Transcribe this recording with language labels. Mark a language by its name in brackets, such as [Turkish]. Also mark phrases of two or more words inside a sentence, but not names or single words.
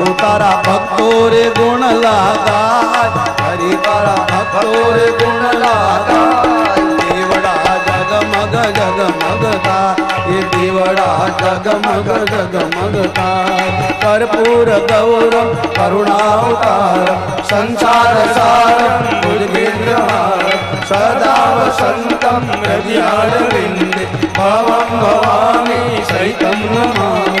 [Rajasthani] तारा भक्तों रे गुण लगाय, हरि तारा भक्तों रे गुण लगाय। देवड़ा जगमग जगमगता, ये देवड़ा जगमग जगमगता। [Sanskrit] कर्पूर गौरम करुणावतार, संसार सारम भुजगेन्द्रहार, सदा वसंतम हृदयारविंदे, भवं भवानी सहितं नमामि।